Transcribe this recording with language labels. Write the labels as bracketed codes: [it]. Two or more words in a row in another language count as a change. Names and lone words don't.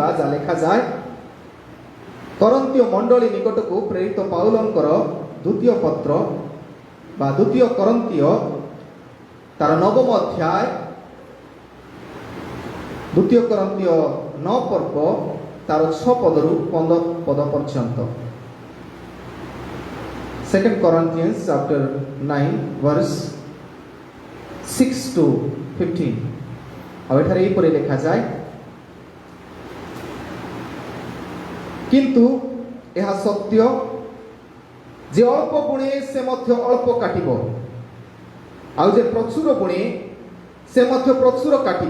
[or] ଯାହା ଲେଖାଯାଏ କରନ୍ତୀୟ ମଣ୍ଡଳୀ ନିକଟକୁ ପ୍ରେରିତ ପାଉଲଙ୍କର ଦ୍ୱିତୀୟ ପତ୍ର ବା ଦ୍ୱିତୀୟ କରନ୍ତୀୟ ତାର 9ମ ଅଧ୍ୟାୟ, ଦ୍ୱିତୀୟ କରନ୍ତୀୟ 9 ପର୍ବ ତାର 6 ପଦରୁ 15 ପଦ ପର୍ଯ୍ୟନ୍ତ। [en] 2 Corinthians chapter 9 verse 6 to 15। [or] ଆଉ ଏଠାରେ ଏହିପରି ଲେଖାଯାଏ, କିନ୍ତୁ ଏହା ସତ୍ୟ ଯେ ଅଳ୍ପ ବୁଣେ ସେ ମଧ୍ୟ ଅଳ୍ପ କାଟିବ, ଆଉ ଯେ ପ୍ରଚୁର ବୁଣେ ସେ ମଧ୍ୟ ପ୍ରଚୁର କାଟିବ।